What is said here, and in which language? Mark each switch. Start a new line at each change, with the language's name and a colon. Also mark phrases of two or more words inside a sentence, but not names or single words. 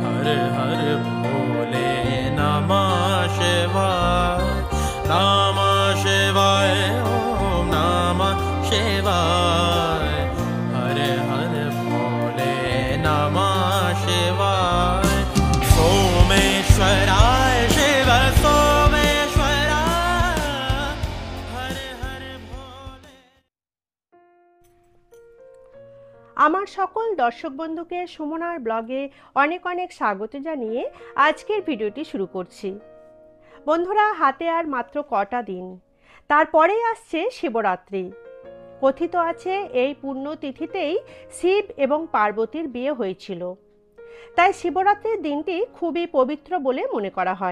Sanskrit: हर भोले नमः शिवाय, नमः शिवाय, ओम नमः शिवाय। हर हर भोले नमः शिवाय। सोमेश्वराय शिव सोमेश्वराय, हर हर भोले।
Bangla: আমার সকল দর্শক বন্ধুকে সুমনার ব্লগে অনেক অনেক স্বাগত জানিয়ে আজকের ভিডিওটি শুরু করছি। বন্ধুরা, হাতে আর মাত্র কটা দিন, তারপরেই আসছে শিবরাত্রি। কথিত আছে এই পুণ্যতিথিতেই শিব এবং পার্বতীর বিয়ে হয়েছিল, তাই শিবরাত্রির দিনটি খুবই পবিত্র বলে মনে করা হয়।